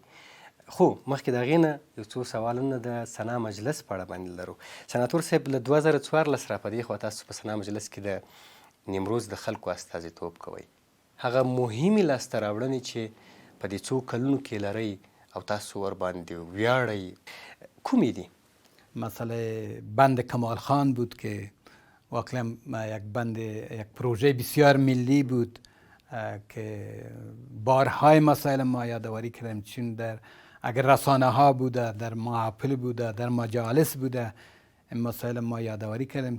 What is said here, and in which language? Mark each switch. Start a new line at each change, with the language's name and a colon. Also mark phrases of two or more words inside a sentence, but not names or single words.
Pashto: خو مخکې د هغې نه یو څو سوالونه د سنا مجلس په اړه باندې لرو. سناتور صاحب له 2014 را په دې خوا تاسو په سنا مجلس کې د نیمروز د خلکو استازیتوب کوئ. هغه مهمې لاسته راوړنې چې په دې څو کلونو کې لرئ او تاسو ورباندې ویاړئ کومې دي؟
Persian: مسئله بند کمال خان بود که واقعا یک پروژه بسیار ملی بود که بارهای مسائل ما یادآوری کردیم، چون در اگر رسانه ها بوده، در محافل بوده، در مجالس بوده، این مسائل ما یادآوری کردیم